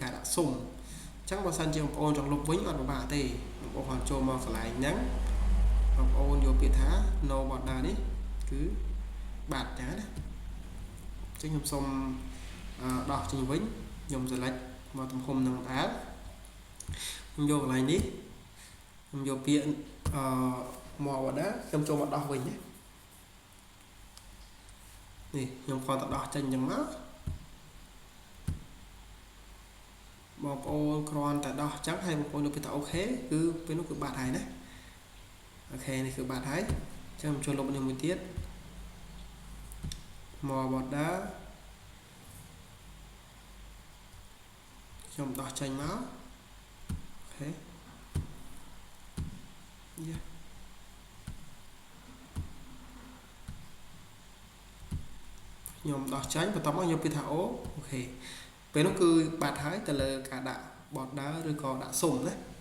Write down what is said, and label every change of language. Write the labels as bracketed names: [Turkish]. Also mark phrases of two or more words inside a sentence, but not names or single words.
[Khmer] ការដាក់សុំអញ្ចឹងបើសិនជាបងប្អូនចង់លុបវិញអត់ពិបាកទេបងប្អូនចូលមកកន្លែងហ្នឹងបងប្អូនយកពាក្យថា [English] no border [Khmer] នេះគឺបាត់ចឹងណាអញ្ចឹងខ្ញុំសុំដោះចេញវិញខ្ញុំ select មកទំហំនឹងដែរខ្ញុំយកកន្លែងនេះខ្ញុំយកពាក្យ [English] more border [Khmer] ខ្ញុំចូលមកដោះវិញណានេះខ្ញុំគ្រាន់តែដោះចេញអញ្ចឹងមក បងប្អូនគ្រាន់តែដោះអញ្ចឹងហើយបងប្អូនយកពាក្យថា OK គឺពេលនោះគឺបាត់ហើយណាអូខេនេះគឺបាត់ហើយអញ្ចឹងខ្ញុំចូលលុបនេះមួយទៀត [English] more border [Khmer] ខ្ញុំដោះចេញមកអូខេ ខ្ញុំដោះចេញបន្ទាប់មកយកពាក្យថាអូខេពេលនោះគឺបាត់ហើយទៅលើការដាក់ border ឬក៏ដាក់សុំណា